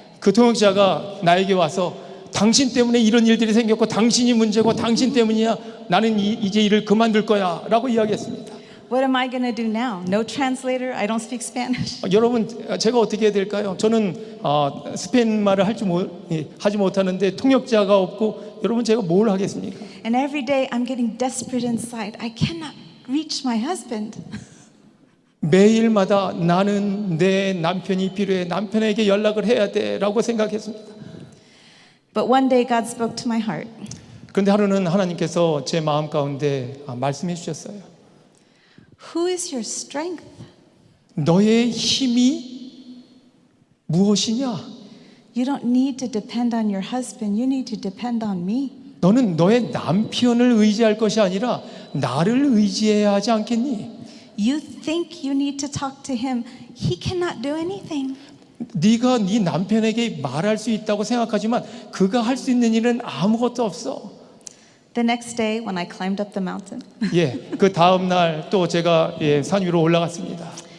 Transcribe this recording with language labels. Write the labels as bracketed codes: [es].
[ko] 그 통역자가 나에게 와서 당신 때문에 이런 일들이 생겼고 당신이 문제고 당신 때문이야. 나는 이제 일을 그만둘 거야 라고 이야기했습니다. [en] What am I going to do now? No translator? I don't speak Spanish. [ko] 여러분 제가 어떻게 해야 될까요? 저는 스페인 말을 하지 못하는데 통역자가 없고 여러분 제가 뭘 하겠습니까? [en] And every day I'm getting desperate inside. I cannot reach my husband. [ko] 매일마다 나는 내 남편이 필요해. 남편에게 연락을 해야 돼라고 생각했습니다. [en] But one day God spoke to my heart. [ko] 그런데 하루는 하나님께서 제 마음 가운데 말씀해 주셨어요. [en] Who is your strength? [ko] 너의 힘이 무엇이냐? [en] You don't need to depend on your husband. You need to depend on me. [ko] 너는 너의 남편을 의지할 것이 아니라 나를 의지해야 하지 않겠니? [en] You think you need to talk to him. He cannot do anything. [ko] 네가 네 남편에게 말할 수 있다고 생각하지만 그가 할 수 있는 일은 아무것도 없어. [en] The next day when I climbed up the mountain, [ko] 그 다음 날 또 제가 산 위로 올라갔습니다.